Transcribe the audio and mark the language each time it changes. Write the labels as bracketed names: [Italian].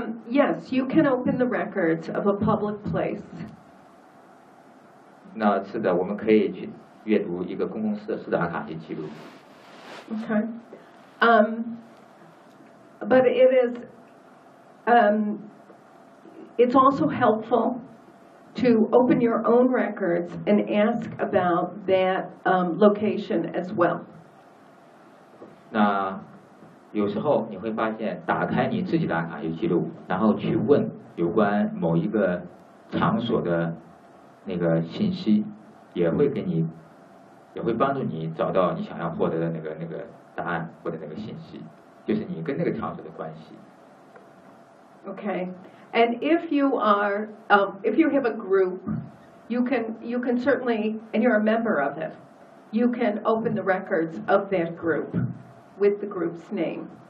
[English] Yes, you can open the records of a public place. [Chinese] 那是的，我们可以去阅读一个公共设施的阿卡西记录。 [English] Okay. But it is. It's also helpful to open your own records and ask about that location as well. [Chinese] 那有时候你会发现打开你自己的阿卡西记录然后去问有关某一个场所的那个信息也会给你也会帮助你找到你想要获得的那个答案或者那个信息就是你跟那个场所的关系 [English] Okay and if you are if you have a group you can certainly and you're a member of it you can open the records of that groupwith the group's name.